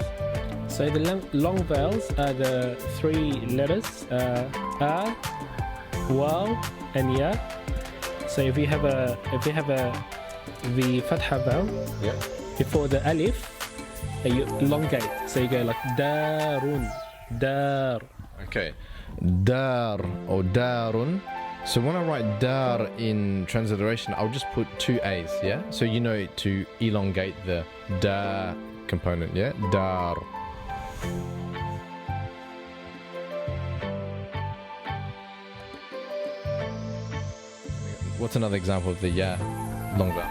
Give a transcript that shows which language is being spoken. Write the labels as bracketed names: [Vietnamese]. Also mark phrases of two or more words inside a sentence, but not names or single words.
[English] So the long vowels are the 3 letters, a, waw, and ya. So if you have the fatha vowel before the alif, you elongate. So you go like [Arabic] دارٌ، دار. [English] Okay, dar or darun. So when I write dar in transliteration, I'll just put 2 A's, yeah? So you know to elongate the da component, yeah? Dar. What's another example of the ya long vowel?